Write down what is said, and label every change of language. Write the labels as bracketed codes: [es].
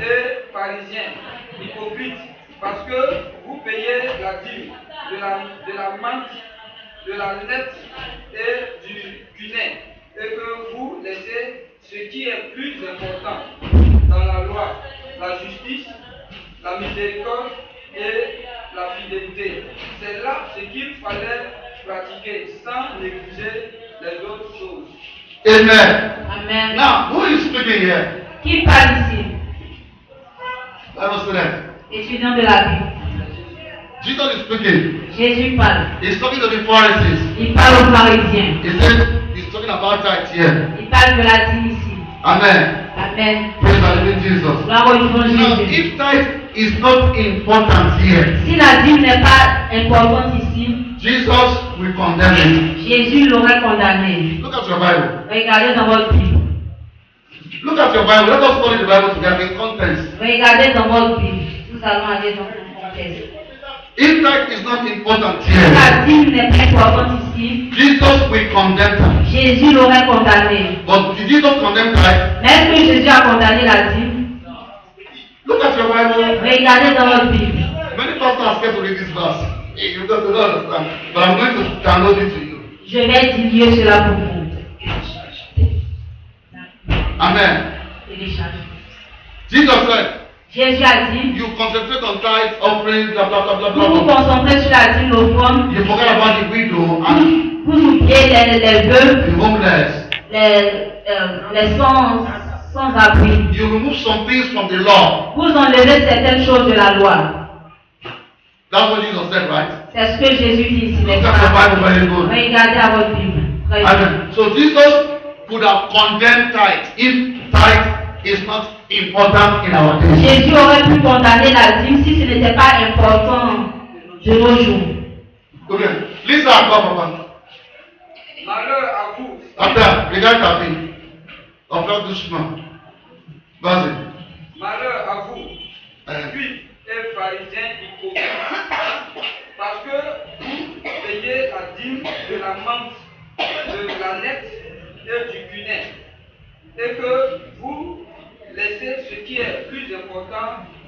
[fr] et pharisiens, hypocrites, parce que vous payez la dîme de la menthe, de la nette et du cunet, et que vous laissez ce qui est plus important dans la loi, la justice, la miséricorde et la fidélité. C'est là ce qu'il fallait pratiquer sans négliger les autres choses. Amen. Amen. [en] Now, who is speaking here? [fr] Qui parle ici? [en] Bible student. [fr] Étudiant de la Bible. [en] Jesus is speaking. [fr] Jésus parle. [en] He's talking to the Pharisees. [fr] Il parle aux pharisiens. [en] He said he's talking about tithe here. [fr] Il parle de la dîme ici. Amen. Amen. [en] Praise the living Jesus. [fr] Gloire au nom de [en] Now, [fr] Jésus. [en] if tithe is not important here, [fr] Si la dîme n'est pas importante ici, [en] Jesus will condemn it. [fr] Jésus l'aurait condamné. [en] Look at your Bible. [fr] Regardez dans votre Bible. [en] Look at your Bible. Let us study the Bible together in context. [fr] Regardez dans votre Bible. Nous allons aller dans le contexte. [en] If tithe is not important [fr] Si [en] here, [fr] la dîme n'est pas importante ici, [en] Jesus will condemn tithe. [fr] Jésus l'aurait condamné. [en] But did Jesus condemn tithe? [fr] Mais est-ce que Jésus a condamné la dîme? [en] Look at your Bible. [fr] Regardez dans votre Bible. [en] Many pastors are scared to read this verse. Hey, you don't understand. But I'm going to download it to you. [fr] Je vais diluer cela pour vous. Amen. Téléchargez. [en] Jesus said, [fr] Jésus a dit, [en] you concentrate on tithe, offering, blah, blah, blah, blah, [fr] vous vous [en] blah. [fr] concentrez sur la dîme l'offrande, [en] You forget about the widow and [fr] vous oubliez les veuves, [en] the homeless. [fr] les sans-abri. [en] You remove some things from the law. [fr] Vous enlevez certaines choses de la loi. [en] That's what Jesus said, right? [fr] C'est ce que Jésus dit ici. [en] Look [fr] n'est-ce [en] at the [fr] pas? [en] Bible very good. [fr] Regardez à votre Bible. Très bien. Amen. [en] So Jesus could have condemned tithe if tithe is not important in our days. [fr] Jésus aurait pu condamner la dîme si ce n'était pas important de nos jours. [en] Okay. Listen [fr] à toi, papa. Malheur à vous, Attends, regarde ta vie. Enfin doucement. Vas-y. malheur à vous, scribes et pharisiens hypocrites, parce que vous payez la dîme de la menthe, de la nette et du cunet, et que vous laissez ce qui est plus important